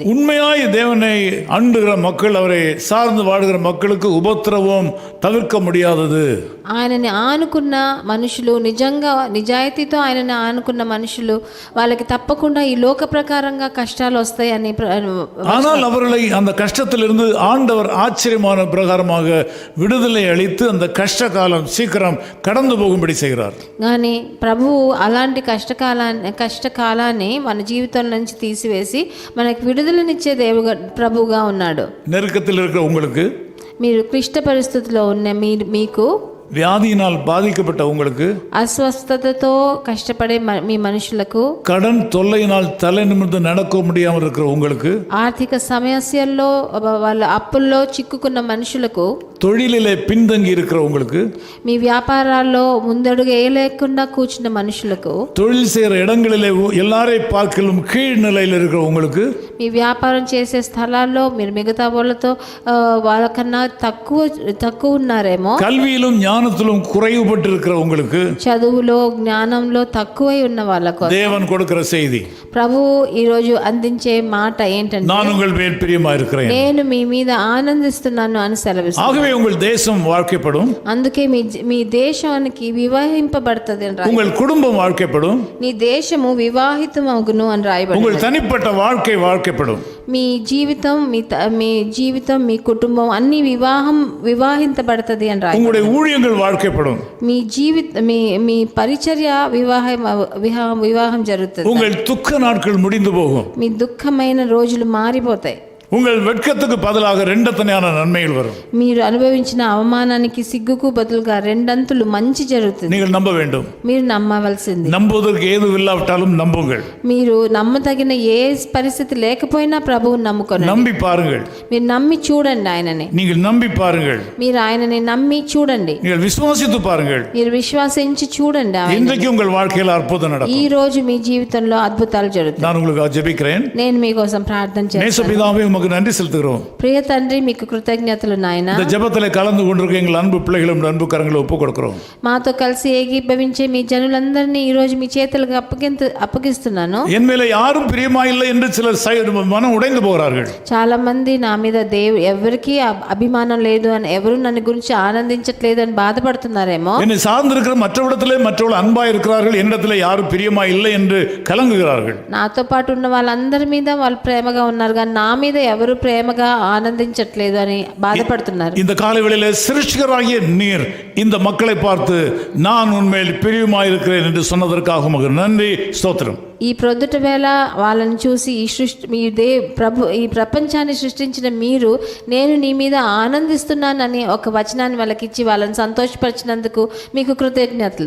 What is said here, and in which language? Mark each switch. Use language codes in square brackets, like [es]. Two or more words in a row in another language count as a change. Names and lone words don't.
[ta] உண்மையாய் தேவனை அண்டுகிற மக்கள் அவரை சார்ந்து வாழுகிற மக்களுக்கு உபத்திரவம் தவிர்க்க முடியாதது. [te] ఆయనని ఆనుకున్న మనుషులు నిజంగా నిజాయితీతో ఆయనని ఆనుకున్న మనుషులు వాళ్ళకి తప్పకుండా ఈ లోక ప్రకారంగా కష్టాలు వస్తాయని. [ta] ஆனால் அவர்களை அந்த கஷ்டத்திலிருந்து ஆண்டவர் ஆச்சரியமான பிரகாரமாக விடுதலை அளித்து அந்த கஷ்ட காலம் சீக்கிரம் கடந்து போகும்படி செய்கிறார். [te] కానీ ప్రభువు అలాంటి కష్టకాలాన్ని మన జీవితం నుంచి తీసివేసి మనకి విడుదలనిచ్చే ప్రభువుగా ఉన్నాడు. [ta] நெருக்கத்தில் இருக்கிற உங்களுக்கு, [te] మీరు క్లిష్ట పరిస్థితిలో ఉన్న మీకు, [ta] வியாதியினால் பாதிக்கப்பட்ட உங்களுக்கு, [te] అస్వస్థతతో కష్టపడే మీ మనుషులకు, [ta] கடன் தொல்லையினால் தலை நிமிர்ந்து நடக்க முடியாமல் இருக்கிற உங்களுக்கு, [te] ఆర్థిక సమస్యల్లో వాళ్ళ అప్పుల్లో చిక్కుకున్న మనుషులకు, [ta] தொழிலிலே பின்தங்கி இருக்கிற உங்களுக்கு, [te] మీ వ్యాపారాల్లో ముందడుగు వేయలేకుండా కూర్చున్న మనుషులకు, [ta] தொழில் செய்கிற இடங்களிலே எல்லாரை பார்க்கலும் கீழ் நிலையில் இருக்கிற உங்களுக்கு, [te] మీ వ్యాపారం చేసే స్థలాల్లో మీరు మిగతా వాళ్ళతో వాళ్ళకన్నా తక్కువ ఉన్నారేమో, [ta] கல்வியிலும் ஞானத்திலும் குறைவுபட்டு இருக்கிற உங்களுக்கு, [te] చదువులో జ్ఞానంలో తక్కువై ఉన్న వాళ్ళకు [ta] தேவன் கொடுக்கிற செய்தி, [te] ప్రభువు ఈరోజు అందించే మాట ఏంటంటే [ta] நான் உங்கள் மேல் பிரியமா இருக்கிறேன், [te] నేను మీ మీద ఆనందిస్తున్నాను అని సెలవిస్తుంది. [ta] ஆகவே உங்கள் தேசம் வாழ்க்கைப்படும், [te] అందుకే మీ దేశానికి వివాహింపబడుతుంది అని రాయబడింది. [ta] உங்கள் குடும்பம் வாழ்க்கைப்படும், [te] నీ దేశము వివాహితమగును అని రాయబడింది. [ta] உங்கள் தனிப்பட்ட வாழ்க்கை வாழ்க்கைப்படும், [te] మీ జీవితం మీ కుటుంబం అన్ని వివాహించబడుతుంది అని రాయబడింది. [ta] உங்களுடைய ஊழியங்கள் வாழ்க்கைப்படும், [te] మీ పరిచర్య వివాహం జరుగుతుంది. [ta] உங்கள் துக்க நாட்கள் முடிந்து போகும், [te] మీ దుఃఖమైన రోజులు మారిపోతాయి. [ta] உங்கள் வெட்கத்துக்கு பதிலாக ரெண்டத்தனையான நன்மைகள் வரும். [te] మీరు అనుభవించిన అవమానానికి సిగ్గుకు బదులుగా రెండంతులు మంచి జరుగుతుంది. [ta] நீங்கள் நம்ப வேண்டும். [te] మీరు నమ్మవలసింది. [ta] நம்புவதற்கு ஏதும் இல்லாவிட்டாலும் நம்புங்கள். [te] మీరు నమ్మదగిన ఏ పరిస్థితి లేకపోయినా ప్రభువుని నమ్ముకోండి. [ta] நம்பி பாருங்கள். [te] మీరు నమ్మి చూడండి ఆయనని. [ta] நீங்கள் நம்பி பாருங்கள். [te] మీరు ఆయనని నమ్మి చూడండి. [ta] நீங்கள் విశ్వాసిத்து பாருங்கள். [te] మీరు విశ్వాసించి చూడండి. [ta] இன்றைக்கு உங்கள் வாழ்க்கையில் அற்புதம் நடக்கும். [te] ఈ రోజు మీ జీవితంలో అద్భుతాలు జరుగుతాయి. [ta] நான் உங்களுக்கு ஜெபிக்கிறேன். [te] నేను మీకోసం ప్రార్థన చేస్తాను. [ta] நேசபிதாவே உமக்கு நன்றி செலுத்துகிறோம். [te] ప్రియ తండ్రి మీకు కృతజ్ఞతలు నాయనా. [ta] இந்த ஜெபத்திலே கலந்து கொண்டிருக்க எங்கள் அன்பு பிள்ளைகளும் அன்பு கரங்களை ஒப்புக் கொடுக்கிறோம். [te] మాతో కలిసి ఏకీభవించే మీ జనులందరినీ ఈ రోజు మీ చేతులకు అప్పగిస్తున్నాను. [ta] என் மேலே யாரும் பிரியமா இல்லை என்று சிலர் மனம் உடைந்து போகிறார்கள். [te] చాలా మంది నా మీద ఎవరికి అభిమానం లేదు అని, ఎవరు నన్ను గురించి ఆనందించట్లేదు అని బాధపడుతున్నారేమో. [ta] என்னை சார்ந்திருக்கிற மற்றவிடத்திலே மற்றவர்கள் அன்பா இருக்கிறார்கள், என்னிடத்திலே யாரும் பிரியமா இல்லை என்று கலங்குகிறார்கள். [te] నాతో పాటు ఉన్న వాళ్ళందరి మీద వాళ్ళు ప్రేమగా ఉన్నారు కానీ నా మీద ఎవరు ప్రేమగా ఆనందించట్లేదు అని బాధపడుతున్నారు. [ta] இந்த காலைவேளையிலே சிருஷ்டிகராகிய நீர் இந்த மக்களை பார்த்து நான் உன்மேல் பிரியமாயிருக்கிறேன் என்று சொன்னதற்காக உமக்கு நன்றி, ஸ்தோத்திரம். [te] ఈ ప్రొద్దుట వేళ వాళ్ళని చూసి ఈ ప్రపంచాన్ని సృష్టించిన మీరు నేను నీ మీద ఆనందిస్తున్నానని ఒక వచనాన్ని వాళ్ళకిచ్చి వాళ్ళని సంతోషపరిచినందుకు మీకు కృతజ్ఞతలు.